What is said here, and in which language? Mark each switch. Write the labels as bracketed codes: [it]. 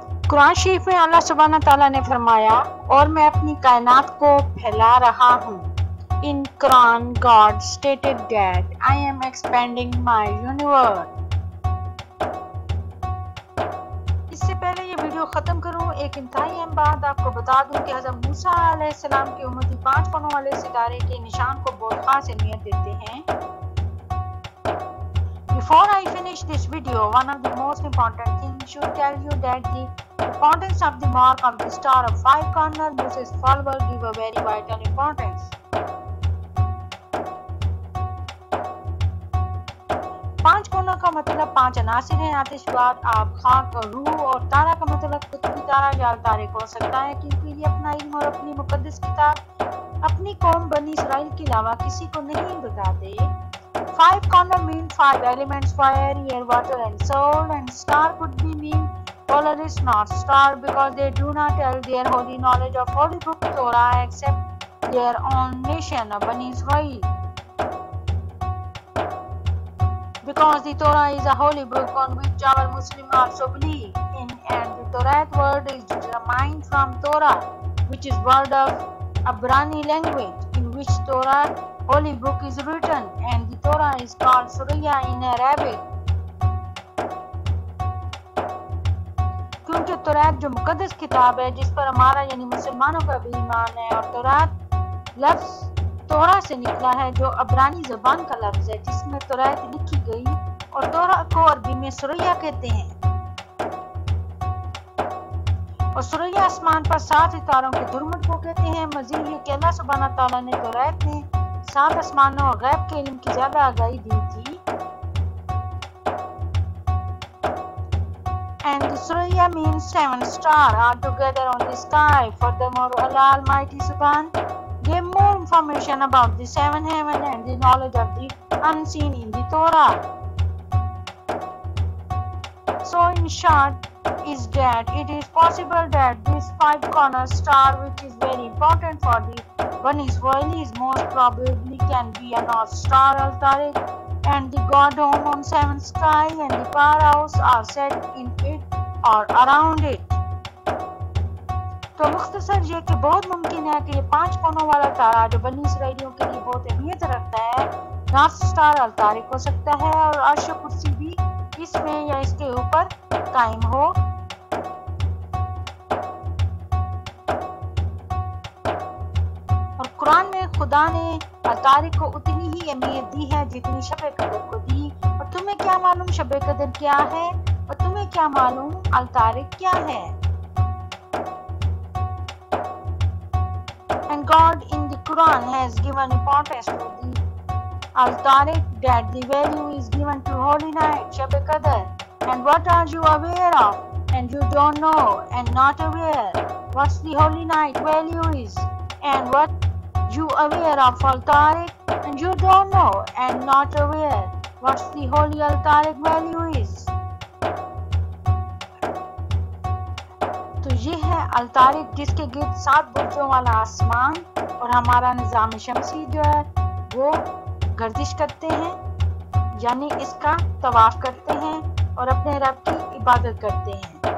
[hi] कुरान शरीफ में अल्लाह सुब्हाना ताला ने फरमाया और मैं अपनी कायनात को फैला रहा हूँ। [en] In Quran, God stated that I am expanding my universe. [hi] इससे पहले ये वीडियो खत्म करूं, एक इंतहाई अहम बात आपको बता दूं कि हज़रत मूसा अलैहिस्सलाम की उम्मती 5 कोनों वाले सितारे के निशान को बहुत खास अहमियत देते हैं। [en] Before I finish this video, one of the most important things should tell you that the importance of the mark of the star of 5 corners Moses followers give a very vital importance. [hi] 5 कोनों का मतलब 5 अनासिर हैं, आतिश, वात, आब, खाक और रूह। और तारा का मतलब कुतुबी तारा या तारिक हो सकता है क्योंकि ये अपना इल्म और अपनी मुकद्दस किताब अपनी कौम बनी इसराइल के अलावा किसी को नहीं बताते। [en] 5 corner mean 5 elements, fire, air, water and soul, and star could be mean Polaris North Star because they do not tell their holy knowledge of holy book Torah except their own nation of Bani Israel. Because the Torah is a holy book on which our Muslims also believe in, and the Torah word is determined from Torah, which is word of Abrani language, in which Torah holy book is written, and the Torah is called Surah in Arabic. [hi] क्योंकि तौरात जो मुकद्दस किताब है जिस पर हमारा यानी मुसलमानों का भी ईमान है, और तौरात लफ्ज़ तोरा से निकला है जो अब्रानी ज़बान का लफ्ज़ है जिसमें तौरात लिखी गई, और तोरा को अरबी में सुरैया कहते हैं। और सुरैया आसमान पर 7 सितारों के धुरमुट को कहते हैं। मज़ीद ये कि अल्लाह सुब्हाना तआला ने तौरात में 7 आसमानों और गैब के इल्म की ज़्यादा आगाही दी थी [en] and the Surya means 7 stars are together on the sky. Furthermore, Allah Almighty Subhan gave more information about the 7 heavens and the knowledge of the unseen in the Torah. So in short is that it is possible that this 5-corner star, which is very important for the Bani Israelis, most probably can be a North Star Al-Tariq, and the God home on 7th sky and the powerhouse are set in it or around it. [hi] तो मुख्तसर ये कि बहुत मुमकिन है कि ये 5 कोनों वाला तारा जो बनी इसराइलियों के लिए बहुत अहमियत रखता है, नॉर्थ स्टार अल-तारिक हो सकता है और अर्श कुर्सी भी इसमें या इसके ऊपर कायम हो। और कुरान में खुदा ने अल-तारिक को उतनी ही अहमियत दी है जितनी शब कदर को दी। और तुम्हें क्या मालूम शब कदर क्या है, और तुम्हें क्या मालूम अल-तारिक क्या है। [en] And God in the Quran has given importance to the Al-Tariq, that the value is given to Holy Night, Shab Qadr. And what are you aware of? And you don't know and not aware what's the Holy Night value is. And what you aware of Al-Tariq, and you don't know and not aware what's the Holy Al-Tariq value is. [hi] तो ये है अल-तारिक जिसके गिर्द 7 बुर्जों वाला आसमान और हमारा निज़ाम शमसी जो है वो गर्दिश करते हैं, यानी इसका तवाफ करते हैं और अपने रब की इबादत करते हैं।